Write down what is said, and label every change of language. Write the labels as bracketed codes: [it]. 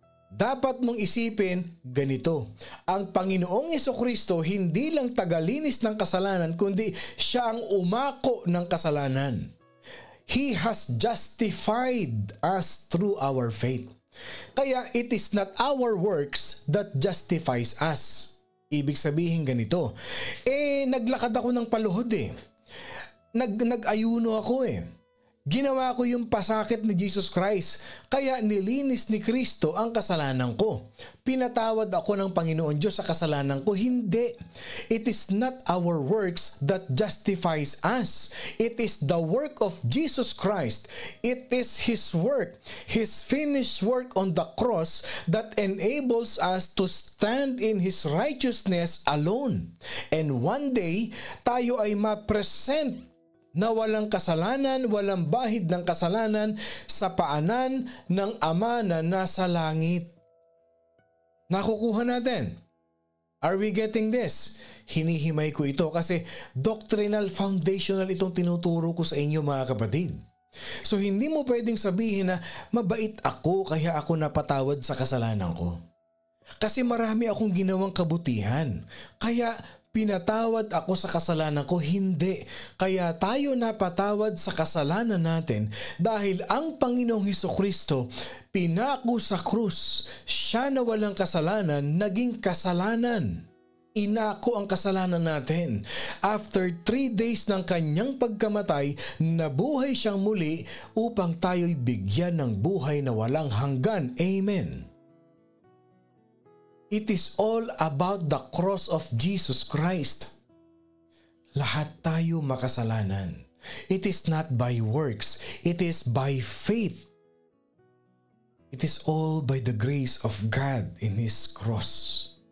[tl] Dapat mong isipin ganito, ang Panginoong Jesucristo hindi lang tagalinis ng kasalanan, kundi siya ang umako ng kasalanan. [en] He has justified us through our faith. Kaya it is not our works that justifies us. [tl] Ibig sabihin ganito, naglakad ako ng paluhod Nag-ayuno ako Ginawa ko yung pasakit ni Jesus Christ, kaya nilinis ni Kristo ang kasalanan ko. Pinatawad ako ng Panginoon Diyos sa kasalanan ko. Hindi. [en] It is not our works that justifies us. It is the work of Jesus Christ. It is His work, His finished work on the cross that enables us to stand in His righteousness alone. And one day, [tl] tayo ay ma-present na walang kasalanan, walang bahid ng kasalanan sa paanan ng Ama na nasa langit. Nakukuha natin. [en] Are we getting this? [tl] Hinihimay ko ito kasi doctrinal, foundational itong tinuturo ko sa inyo mga kapatid. So hindi mo pwedeng sabihin na mabait ako kaya ako napatawad sa kasalanan ko. Kasi marami akong ginawang kabutihan. Kaya pinatawad ako sa kasalanan ko, hindi. Kaya tayo napatawad sa kasalanan natin dahil ang Panginoong Hesukristo pinako sa krus. Siya na walang kasalanan, naging kasalanan. Inako ang kasalanan natin. [en] After 3 days [tl] ng kanyang pagkamatay, nabuhay siyang muli upang tayo'y bigyan ng buhay na walang hanggan. Amen. [en] It is all about the cross of Jesus Christ. [tl] Lahat tayo makasalanan. [en] It is not by works. It is by faith. It is all by the grace of God in His cross.